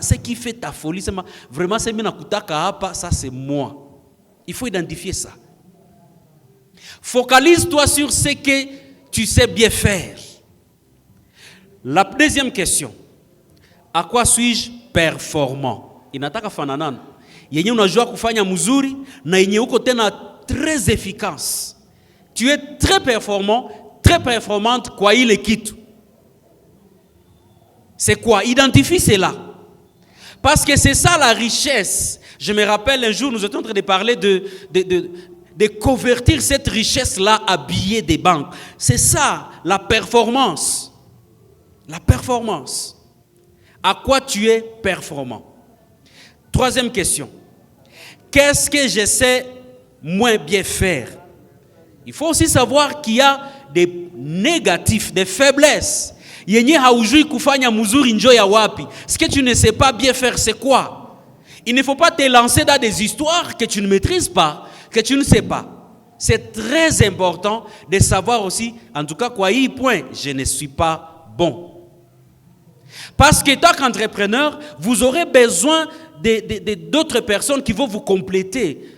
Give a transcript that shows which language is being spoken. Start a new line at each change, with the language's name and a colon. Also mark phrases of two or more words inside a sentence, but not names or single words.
French: Ce qui fait ta folie, c'est vraiment, c'est ça c'est moi. Il faut identifier ça. Focalise-toi sur ce que tu sais bien faire. La deuxième question. À quoi suis-je performant?
Swahili: Inataka fananana. Yenye unajua kufanya mzuri na yenye uko tena
French: très efficace. Tu es très performant, très performante
Swahili: kwa ile kitu.
French: C'est quoi? Identifie cela. Parce que c'est ça la richesse. Je me rappelle un jour, nous étions en train de parler de convertir cette richesse-là à billets des banques. C'est ça, la performance. La performance. À quoi tu es performant? Troisième question. Qu'est-ce que je sais moins bien faire? Il faut aussi savoir qu'il y a des négatifs, des faiblesses.
Swahili: Yenye haujui kufanya muzuri njo ya wapi.
French: Ce que tu ne sais pas bien faire, c'est quoi? Il ne faut pas te lancer dans des histoires que tu ne maîtrises pas, que tu ne sais pas. C'est très important de savoir aussi, en tout cas, quoi y point, je ne suis pas bon. Parce que tant qu'entrepreneur, vous aurez besoin d'autres personnes qui vont vous compléter.